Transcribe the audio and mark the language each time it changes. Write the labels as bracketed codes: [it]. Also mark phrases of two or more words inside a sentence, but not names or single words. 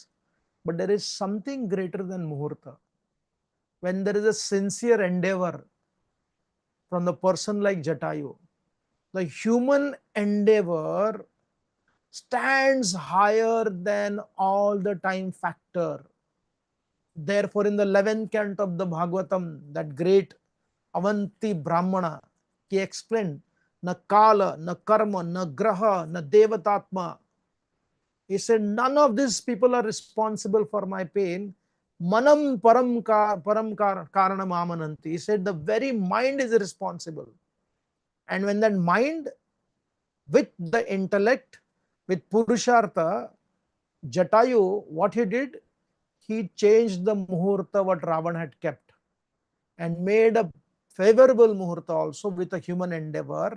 [en] But there is something greater than muhurta. When there is a sincere endeavor from the person like Jatayu, the human endeavor stands higher than all the time factor. Therefore, in the 11th canto of the Bhagavatam, that great Avanti Brahmana, he explained, [sa] na kala, na karma, na graha, na devatatma. [en] He said, none of these people are responsible for my pain. [sa] Manam karanam amananti. [en] He said, the very mind is responsible. And when that mind, with the intellect, with Purushartha, Jatayu, what he did? He changed the muhurta what Ravan had kept and made a favorable muhurta also with a human endeavor.